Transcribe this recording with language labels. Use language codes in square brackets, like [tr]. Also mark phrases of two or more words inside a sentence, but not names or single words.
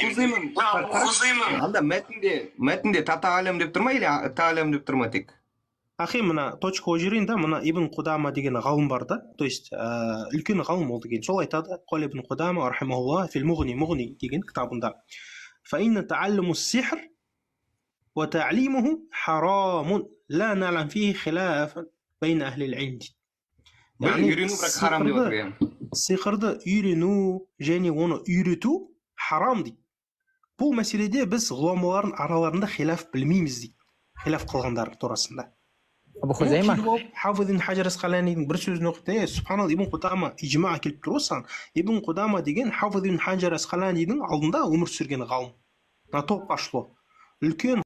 [kk] Анда мәтінде тата алем деп тұр ма, или та алем деп тұр ма тек? Ахи, мына точка қойып жіберейін да, мына Ибн Қудама деген ғалым бар да, [ru] то есть [kk] үлкен ғалым ол деген. Сол айтады, [ar] قال ابن قدامة رحمه الله في المغني [kk] деген кітабында. [ar] فإن تعلم السحر وتعليمه حرام لا نعلم فيه خلافا بين أهل العلم. [kk] үйрену бірақ харам деп отыр яғни. Сиқырды үйрену және оны үйрету харам дейді. Бұл мәселеде біз ғұламалардың араларында хилаф білмейміз дейді. Хилаф қылғандар турасында. Абу Хузайма. Хафиз ибн Хаджар Асқаланидің бір сөзін оқыды. Субханалла, Ибн Қудама ижма келіп тұр осыған. Ибн Қудама деген Хафиз ибн Хаджар Асқаланидің алдында өмір сүрген ғалым. [ru] На то пошло. [kk] Үлкен